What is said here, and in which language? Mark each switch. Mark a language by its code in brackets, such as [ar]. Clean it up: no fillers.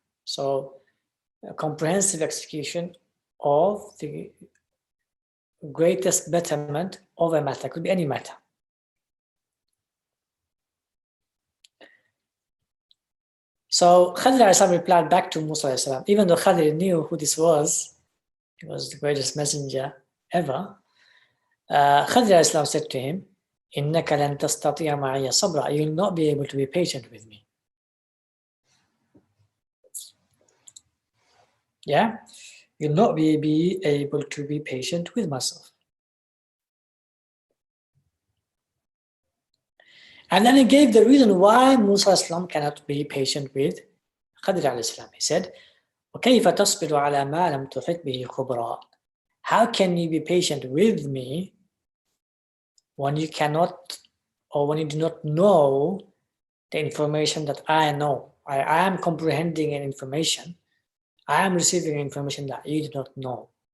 [en] So a comprehensive execution of the greatest betterment of a matter, could be any matter. So Khadir replied back to Musa, even though Khadir knew who this was, he was the greatest messenger ever. Khadir said to him, [ar] إِنَّكَ لَن تَسْتَطِيعَ مَعِيَ صَبْرًا. [en] You will not be able to be patient with me. Yeah? You'll not be able to be patient with myself. And then he gave the reason why Musa cannot be patient with Khadir. He said, [ar] وَكَيْفَ تَصْبِرُ عَلَى مَا لَمْ تُحِطْ بِهِ خُبْرًا. [en] How can you be patient with me when you cannot, or when you do not know the information that I know? I am comprehending an information. I am receiving information that you do not know.